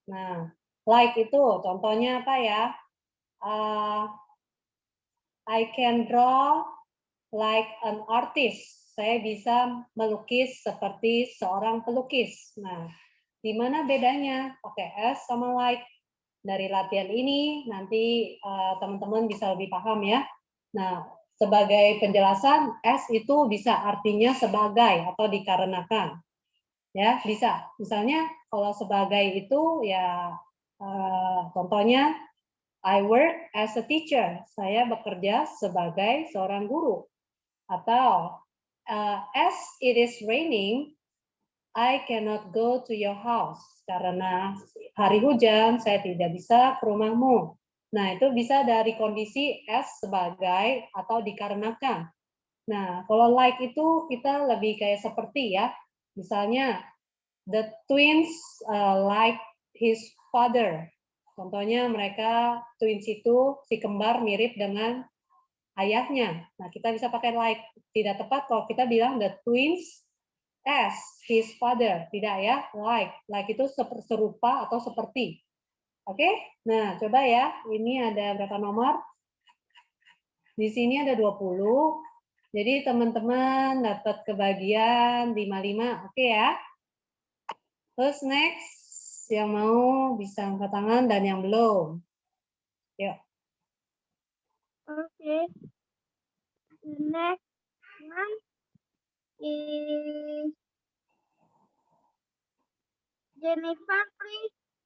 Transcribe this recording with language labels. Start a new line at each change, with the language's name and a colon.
Indonesian: Nah, like itu contohnya apa ya?
English: I can draw like an artist.
Indonesian: Saya bisa melukis seperti seorang pelukis. Nah, di mana bedanya pakai S sama like? Dari latihan ini nanti teman-teman bisa lebih paham ya. Nah, sebagai penjelasan S itu bisa artinya sebagai atau dikarenakan. Ya, bisa. Misalnya kalau sebagai itu ya contohnya
English: I work as a teacher.
Indonesian: Saya bekerja sebagai seorang guru. Atau
English: as it is raining, I cannot go to your house.
Indonesian: Karena hari hujan, saya tidak bisa ke rumahmu. Nah, itu bisa dari kondisi as sebagai atau dikarenakan. Nah, kalau like itu kita lebih kayak seperti ya.
English: Misalnya, the twins like his father.
Indonesian: Contohnya mereka twins itu si kembar mirip dengan ayahnya. Nah, kita bisa pakai like. Tidak tepat kalau kita bilang
English: the twins as his father.
Indonesian: Tidak ya, like. Like itu serupa atau seperti. Oke? Nah, coba ya. Ini ada berapa nomor? Di sini ada 20. Jadi teman-teman dapat kebagian 55. Oke ya. Terus next, yang mau bisa angkat tangan dan yang belum. Yuk.
English: Okay. The next one is Jennifer, please.